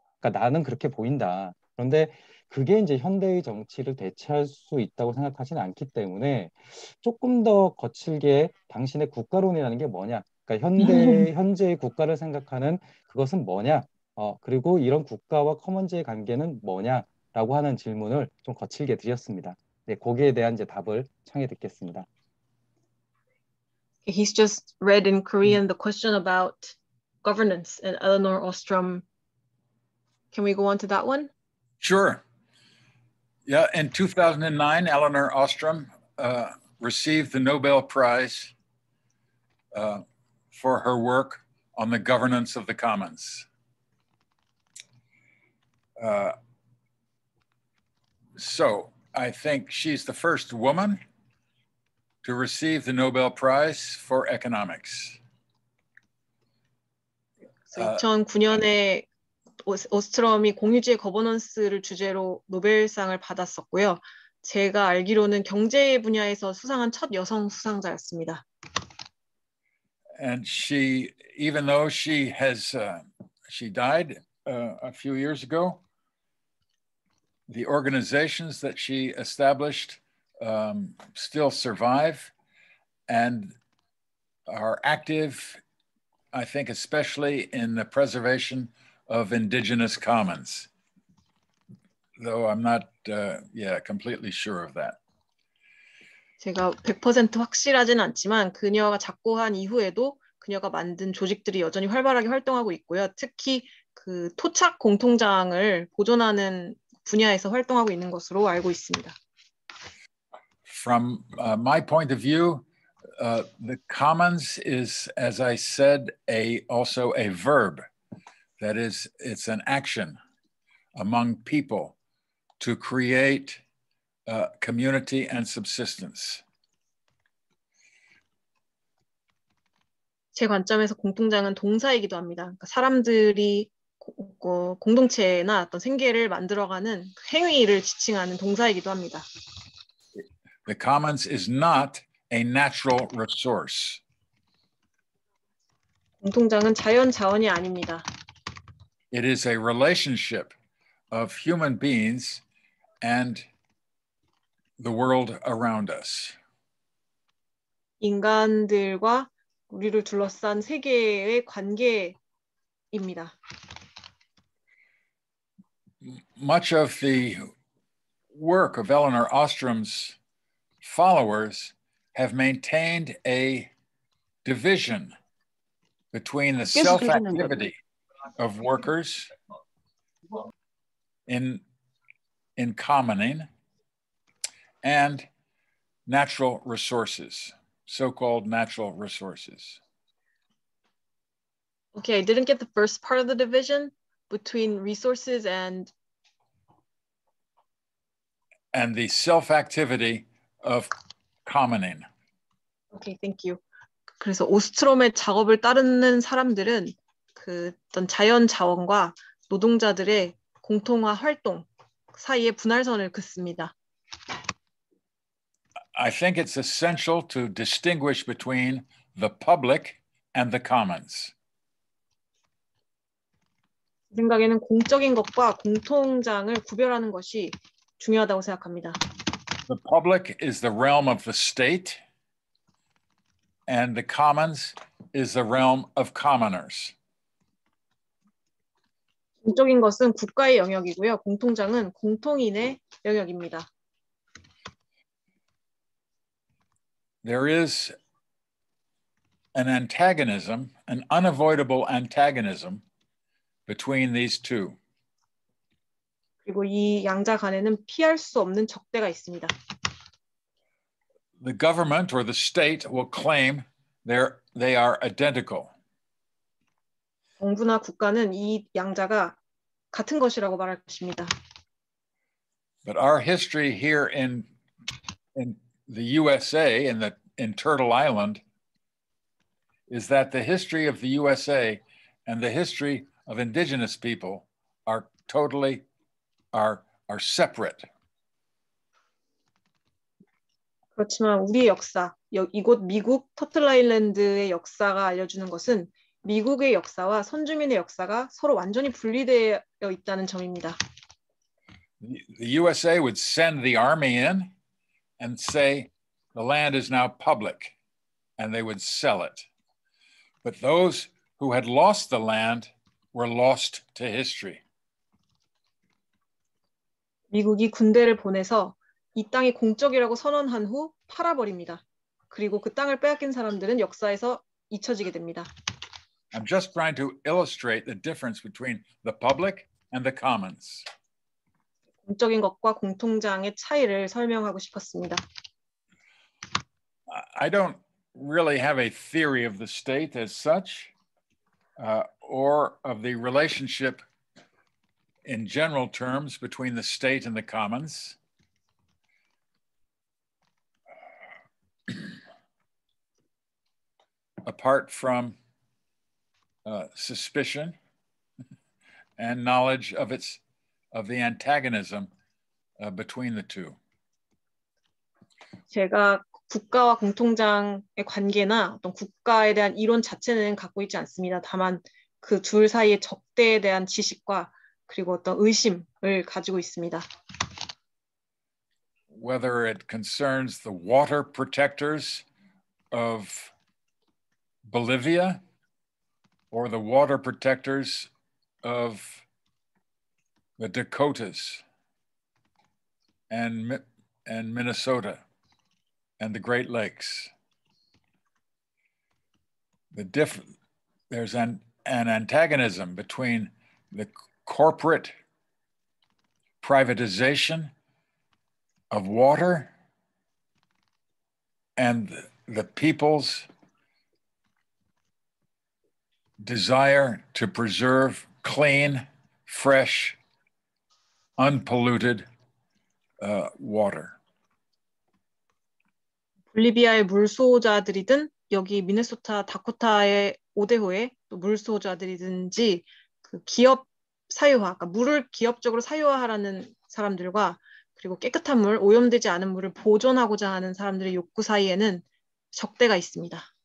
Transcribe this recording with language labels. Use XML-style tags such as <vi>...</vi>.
<ko>그러니까 나는 그렇게 보인다. 그런데 그게 이제 현대의 정치를 대체할 수 있다고 생각하지는 않기 때문에 조금 더 거칠게 당신의 국가론이라는 게 뭐냐? 그러니까 현재의 국가를 생각하는 그것은 뭐냐? 그리고 이런 국가와 커먼즈의 관계는 뭐냐라고 하는 질문을 좀 거칠게 드렸습니다. 네, 거기에 대한 이제 답을 청해 듣겠습니다.</ko> <en>He's just read in Korean the question about governance and Eleanor Ostrom. Can we go on to that one? Sure. Yeah, in 2009, Eleanor Ostrom received the Nobel Prize for her work on the governance of the commons. So I think she's the first woman to receive the Nobel Prize for economics.</en> <ko>So 2009년에 오스트럼이 공유지의 거버넌스를 주제로 노벨상을 받았었고요. 제가 알기로는 경제 분야에서 수상한 첫 여성 수상자였습니다.</ko> <en>And she, even though she died a few years ago, the organizations that she established still survive and are active, I think, especially in the preservation of indigenous commons, though I'm not completely sure of that.</en> <ko>제가 100% 확실하진 않지만 그녀가 작고한 이후에도 그녀가 만든 조직들이 여전히 활발하게 활동하고 있고요. 특히 그 토착 공통장을 보존하는 분야에서 활동하고 있는 것으로 알고 있습니다.</ko> <en>From my point of view, the commons is, as I said, also a verb. That is, it's an action among people to create community and subsistence.</en> <ko>제 관점에서 공통장은 동사이기도 합니다. 그러니까 사람들이 공동체나 어떤 생계를 만들어가는 행위를 지칭하는 동사이기도 합니다.</ko> <en>The commons is not a natural resource.</en> <ko>공통장은 자연 자원이 아닙니다.</ko> <en>It is a relationship of human beings and the world around us.</en> <ko>인간들과 우리를 둘러싼 세계의 관계입니다.</ko> <en>Much of the work of Eleanor Ostrom's followers have maintained a division between the self-activity of workers in commoning and natural resources, so-called natural resources. Okay, I didn't get the first part of the division between resources and the self-activity of commoning. Okay, thank you.</en> <ko>그래서 오스트롬의 작업을 따르는 사람들은 그 어떤 자연 자원과 노동자들의 공통화 활동 사이에 분할선을 긋습니다.</ko> <en>I think it's essential to distinguish between the public and the commons.</en> <ko>제 생각에는 공적인 것과 공통장을 구별하는 것이 중요하다고 생각합니다.</ko> <en>The public is the realm of the state, and the commons is the realm of commoners.</en> <ko>공적인 것은 국가의 영역이고요. 공통장은 공통인의 영역입니다.</ko> <en>There is an antagonism, an unavoidable antagonism between these two.</en> <ko>그리고 이 양자 간에는 피할 수 없는 적대가 있습니다.</ko> <en>The government or the state will claim they are identical.</en> <ko>정부나 국가는 이 양자가 같은 것이라고 말할 것입니다.</ko> <en>But our history here in the USA, in Turtle Island, is that the history of the USA and the history of indigenous people are totally separate.</en> <ko>그렇지만 우리의 역사, 이곳 미국 터틀 아일랜드의 역사가 알려주는 것은 미국의 역사와 선주민의 역사가 서로 완전히 분리되어 있다는 점입니다.</ko> <en>The USA would send the army in and say the land is now public, and they would sell it. But those who had lost the land were lost to history.</en> <ko>미국이 군대를 보내서 이 땅이 공적이라고 선언한 후 팔아버립니다. 그리고 그 땅을 빼앗긴 사람들은 역사에서 잊혀지게 됩니다.</ko> <en>I'm just trying to illustrate the difference between the public and the commons.</en> <ko>공적인 것과 공통장의 차이를 설명하고 싶었습니다.</ko> <en>I don't really have a theory of the state as such, or of the relationship in general terms between the state and the commons. Apart from suspicion and knowledge of the antagonism between the two.</en> <ko>제가 국가와 공통장의 관계나 어떤 국가에 대한 이론 자체는 갖고 있지 않습니다. 다만 그 둘 사이의 적대에 대한 지식과 그리고 어떤 의심을 가지고 있습니다.</ko> <en>Whether it concerns the water protectors of Bolivia or the water protectors of the Dakotas and Minnesota and the Great Lakes. There's an antagonism between the corporate privatization of water and the people's desire to preserve clean, fresh, unpolluted water.</en> <ko>볼리비아의 물수호자들이든 여기 미네소타 다코타의 오데호의 또 물수호자들이든지 그 기업 사유화, 그러니까 물을 기업적으로 사유화하라는 사람들과 그리고 깨끗한 물, 오염되지 않은 물을 보존하고자 하는 사람들의 욕구 사이에는 적대가 있습니다.</ko>